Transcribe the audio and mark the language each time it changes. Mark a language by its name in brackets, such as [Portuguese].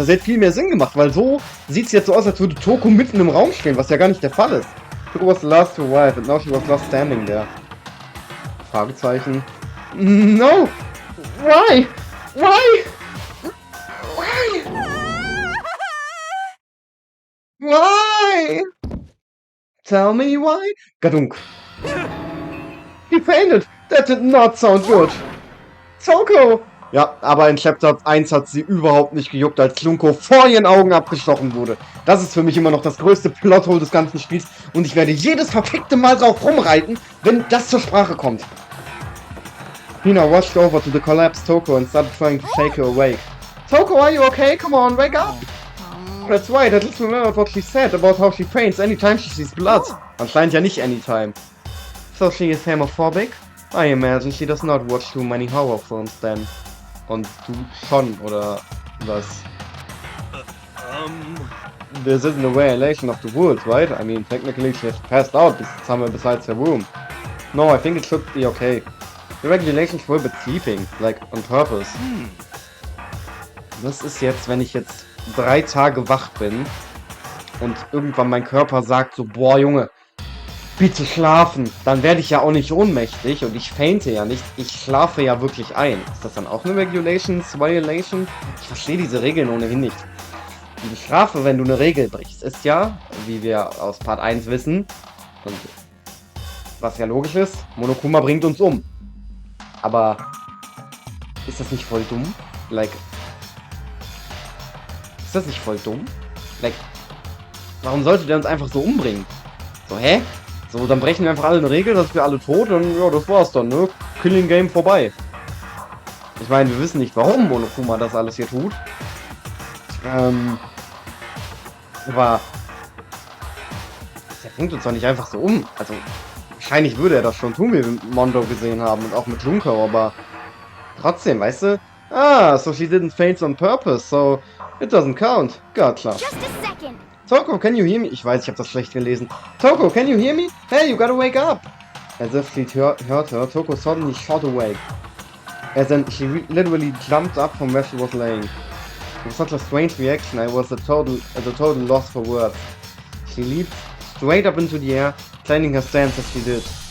[German] Das hätte viel mehr Sinn gemacht, weil so sieht es jetzt so aus, als würde Toko mitten im Raum stehen, was ja gar nicht der Fall ist. [English] Toko was the last to arrive and now she was last standing there. Fragezeichen. No! Why? Why? Why? Why? Tell me why? Gadunk. He fainted. That did not sound good. Toko! [German] Ja, aber in Chapter 1 hat sie überhaupt nicht gejuckt, als Lunko vor ihren Augen abgestochen wurde. Das ist für mich immer noch das größte Plothole des ganzen Spiels und ich werde jedes verfickte Mal drauf rumreiten, wenn das zur Sprache kommt. [English] Hina rushed over to the collapsed Toko and started trying to shake her awake. Toko, are you okay? Come on, wake up! That's right, at least remember what she said about how she faints anytime she sees blood. [German] Anscheinend ja nicht anytime. [English] So she is homophobic? I imagine she does not watch too many horror films then. [German] Und du schon, oder was? [English] This isn't a violation of the rules, right? I mean, technically she has passed out somewhere besides her room. No, I think it should be okay. The regulations prohibit sleeping, like on purpose. [German] Was ist jetzt, wenn ich jetzt 3 Tage wach bin und irgendwann mein Körper sagt so, boah Junge, bitte schlafen, dann werde ich ja auch nicht ohnmächtig und ich fainte ja nicht, ich schlafe ja wirklich ein. Ist das dann auch eine Violation? Ich verstehe diese Regeln ohnehin nicht. Die Strafe, wenn du eine Regel brichst, ist ja, wie wir aus Part 1 wissen, und was ja logisch ist, Monokuma bringt uns um. Aber ist das nicht voll dumm? Like, ist das nicht voll dumm? Like, warum sollte der uns einfach so umbringen? So, hä? So, dann brechen wir einfach alle eine Regel, dass wir alle tot und ja, das war's dann, ne? Killing Game vorbei. Ich meine, wir wissen nicht, warum Monokuma das alles hier tut. Aber der bringt uns doch nicht einfach so um. Also, wahrscheinlich würde er das schon tun, wie wir mit Mondo gesehen haben und auch mit Junko, aber trotzdem, weißt du? [English] Ah, so she didn't faint on purpose, so it doesn't count. Gotcha. Just a second. Toko, can you hear me? [German] Ich weiß, ich habe das schlecht gelesen. [English] Toko, can you hear me? Hey, you gotta wake up! As if she'd heard her, Toko suddenly shot awake. As in, she literally jumped up from where she was laying. It was such a strange reaction, I was at a total loss for words. She leaped straight up into the air, planning her stance as she did.